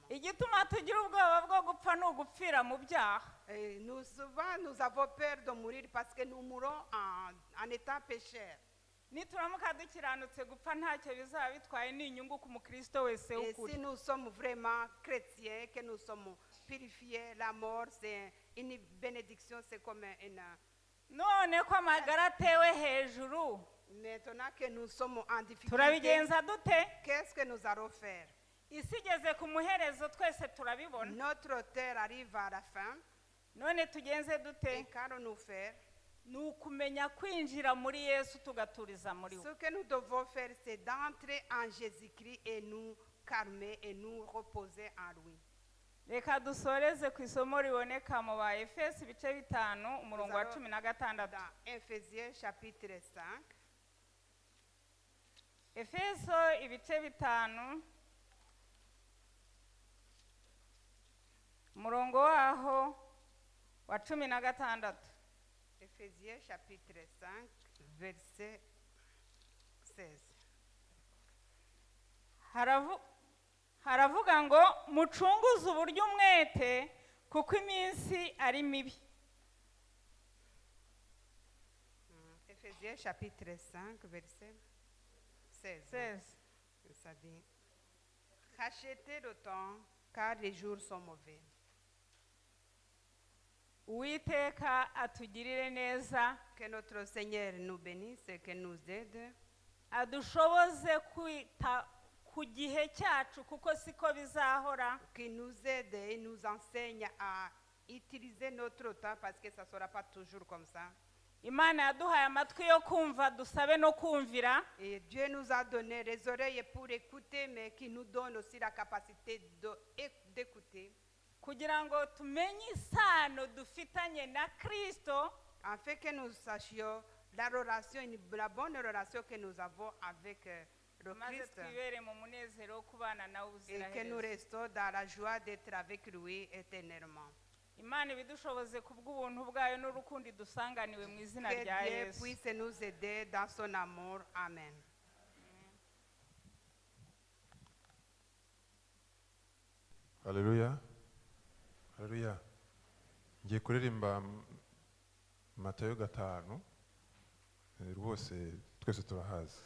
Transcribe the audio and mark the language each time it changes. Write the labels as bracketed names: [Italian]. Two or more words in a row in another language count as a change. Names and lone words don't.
[Kinyarwanda] igituma tugira ubwoba bwo gupfa ni ugupfira mu byaha. [French] Et souvent, nous avons peur de mourir parce que nous mourons en étant pécheurs. [Kinyarwanda] nituramuka dukiranutse gupfa ntacyo bizaba bitwaye, ni inyungu ku mukristo wese [French] Et [Kinyarwanda] w'ukuri. [French] si nous sommes vraiment chrétiens, que nous sommes purifiés, la mort, c'est une bénédiction, c'est comme une... [Kinyarwanda] none ko amagara atewe hejuru [French] Maintenant que nous sommes en difficulté, [Kinyarwanda] turabigenza dute? [French] qu'est-ce que nous allons faire? [Kinyarwanda] isi igeze ku muherezo twese turabibona, [French] Notre terre arrive à la fin. [Kinyarwanda] none tugenze [French] Et [Kinyarwanda] dute? [French] qu'allons-nous faire? [Kinyarwanda] ni ukumenya kwinjira muri Yesu tugaturiza muri we. [French] Ce que nous devons faire, c'est d'entrer en Jésus-Christ et nous calmer et nous reposer en lui. [Kinyarwanda] reka dusoreze ku isomo riboneka mu ba Efesi ibice 5 umurongo wa 16. [French] Dans Ephésiens chapitre 5, [Kinyarwanda] Efeso ibice 5 umurongo waho wa 16. [French] Ephésiens chapitre 5, verset 16. [Kinyarwanda] haravuga ngo mucunguze uburyo umwete kuko iminsi ari mibi. [French] Ephésiens chapitre 5, verset 16. 16. Ça dit, rachetez le temps car les jours sont mauvais. [Kinyarwanda] Uwiteka atugirire neza, [French] Que notre Seigneur nous bénisse et que nous aide, [Kinyarwanda] adushoboze kwita ku gihe cyacu kuko siko bizahora. [French] qu'il nous aide et nous enseigne à utiliser notre temps parce que ça ne sera pas toujours comme ça. [Kinyarwanda] Imana yaduhaye amatwi yo kumva dusabe no kumvira, [French] Et Dieu nous a donné les oreilles pour écouter, mais qui nous donne aussi la capacité d'écouter, [Kinyarwanda] kugira ngo tumenye isano dufitanye na Kristo, [French] afin que nous sachions la relation, la bonne relation que nous avons avec le [Kinyarwanda] maze [French] Christ, [Kinyarwanda] twibere mu munezero wo kubana nawe [French] et que nous [Kinyarwanda] ubuziraherezo. [French] restons dans la joie d'être avec lui éternellement. [Kinyarwanda] Imana ibidushoboze ku bw'ubuntu bwayo n'urukundo dusanganiwe mu izina [French] Que [Kinyarwanda] rya [French] Dieu [Kinyarwanda] Yesu. [French] puisse nous aider dans son amour. [Kinyarwanda] Amen. Haleluya. Haleluya. Ngiye kuririmba Matayo 5. Rwose twese turahazi.